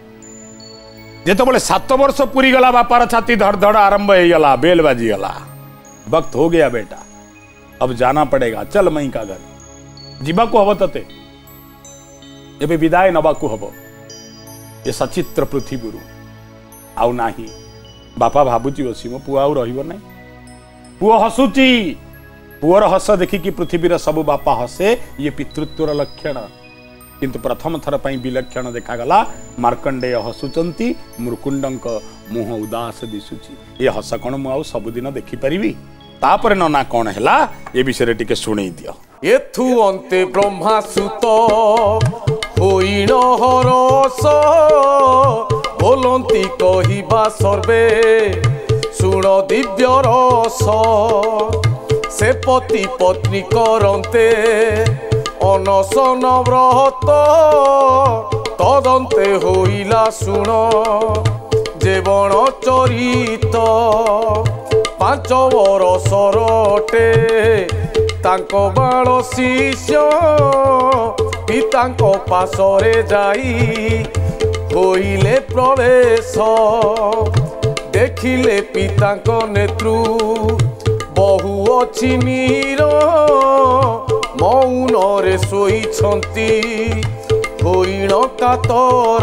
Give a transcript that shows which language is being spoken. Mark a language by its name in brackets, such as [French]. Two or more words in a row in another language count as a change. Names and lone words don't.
[Odia] ଯେତେବେଳେ 7 ବର୍ଷ ପୂରି ଗଲା ବାପାର ଛାତି ଧଡ଼ ଧଡ଼ ଆରମ୍ଭ ହୋଇଗଲା, ବେଳ ବାଜିଗଲା। [Hindi] वक्त हो गया बेटा, अब जाना पड़ेगा, चल मई का घर [Odia] ଯିବା କୁ ହବ ତତେ ଏବେ ବିଦାୟ ନବା କୁ ହବ। ଏ ସଚିତ୍ର ପୃଥିବୀ ଗୁରୁ ଆଉ ନାହିଁ। ବାପା ଭାବୁଛି ବସି ମୋ ପୁଅ ଆଉ ରହିବ ନାହିଁ। ପୁଅ ହସୁଛି, ପୁଅର ହସ ଦେଖିକି ପୃଥିବୀର ସବୁ ବାପା ହସେ। ଏ ପିତୃତ୍ୱର ଲକ୍ଷଣ। କିନ୍ତୁ ପ୍ରଥମ ଥର ପାଇଁ ବିଲକ୍ଷଣ ଦେଖାଗଲା। ମାର୍କଣ୍ଡେୟ ହସୁଛନ୍ତି, ମୃକଣ୍ଡଙ୍କ ମୁହଁ ଉଦାସ ଦିଶୁଛି। ଏ ହସ କଅଣ ମୁଁ ଆଉ ସବୁଦିନ ଦେଖି ପାରିବି? ତାପର ନନା କଅଣ ହେଲା ଏ ବିଷୟ ଟିକେ ଶୁଣେ ଦିଅ। ଏଥୁ ଅନ୍ତେ ବ୍ରହ୍ମା ସୁତ ହୋଇଣ ହରଷ ବୋଲନ୍ତି କହିବା ସର୍ବେ ଶୁଣ ଦିବ୍ୟ ରସ। ସେ ପତି ପତ୍ନୀ କରନ୍ତେ ଅନଶନ ବ୍ରତ ତଦନ୍ତେ ହୋଇଲା ଶୁଣ ଯେବଣ ଚରିତ। 5 ବର୍ଷର ଅଟେ ତାଙ୍କ ବାଳ ଶିଷ୍ୟ ପିତାଙ୍କ ପାଶରେ ଯାଇ ହୋଇଲେ ପ୍ରବେଶ। ଦେଖିଲେ ପିତାଙ୍କ ନେତ୍ରୁ ବହୁ ଅଛି ନୀର ମୌନ ରେ ଶୋଇଛନ୍ତି ହୋଇଣ କାତର।